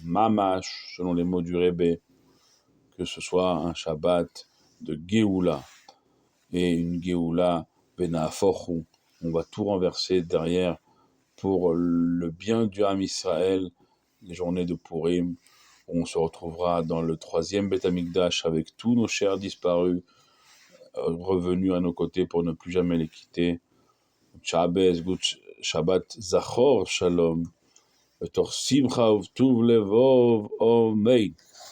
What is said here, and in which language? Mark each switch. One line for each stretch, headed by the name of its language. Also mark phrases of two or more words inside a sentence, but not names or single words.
Hebrew: Mamash,
French: selon les mots du Rebbe, que ce soit un Shabbat de Géoula, et une
Hebrew: גאולה ונהפוך,
French: on va tout renverser derrière pour le bien du Ham Israël, les journées de Purim, où on se retrouvera dans le 3e Beth Amikdash avec tous nos chers disparus, revenus à nos côtés pour ne plus jamais les quitter.
Hebrew: שבת זכור שלום, בתוך שמחה ובטוב לבוב, אמן.